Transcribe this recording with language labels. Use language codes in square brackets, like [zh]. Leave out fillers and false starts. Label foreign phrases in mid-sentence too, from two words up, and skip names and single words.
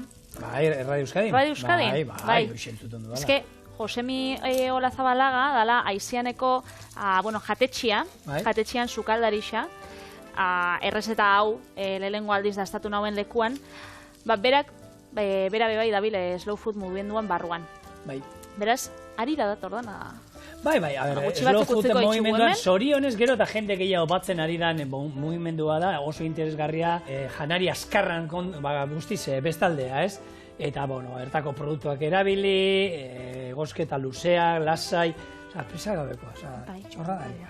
[eu] Radio Euskadin? Radio Euskadin, bai. Eske, Josemi Olazabalaga, dala, aizianeko, jatetxian sukaldarixa, errezeta hau, lehengo aldiz daztatu nauen lekuan, bera bebai dabile [en] slow food [eu] mugimenduan barruan. Beraz, ari da dator dana. Bai, [en] slow food [eu] mugimenduan sorionez gero eta jende gehiago batzen ari dan mugimendua da, oso interesgarria, janari askarran guztiz bestaldea, ez? Eta, ertako produktuak erabili, gosketa luzeak, lasai, presa gabeko, txorra da.